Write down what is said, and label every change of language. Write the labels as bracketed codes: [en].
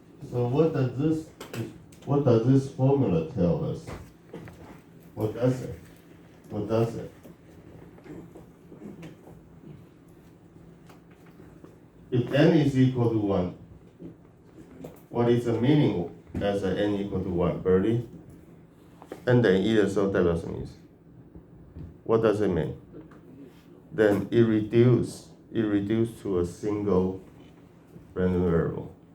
[en] So what does this formula tell us? What does it? If n is equal to 1, what is the meaning as n equal to 1, Bertie? [zh] n 等于1的时候代表什么意思？ [en] What does it mean? Then it reduces to a single random variable.